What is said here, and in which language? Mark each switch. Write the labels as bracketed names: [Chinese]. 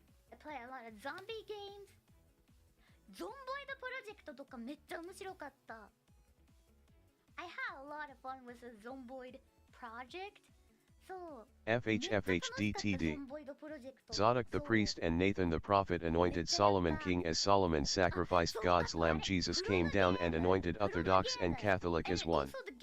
[English] I play a lot of zombie games. [Japanese] Zomboid Project とかめっちゃ面白かった。 [English] I had a lot of fun with the Zomboid Project. So, FHFHDTD. Zadok the priest and Nathan the prophet anointed Solomon king. As Solomon sacrificed God's lamb, Jesus came down and anointed Orthodox and Catholic as one.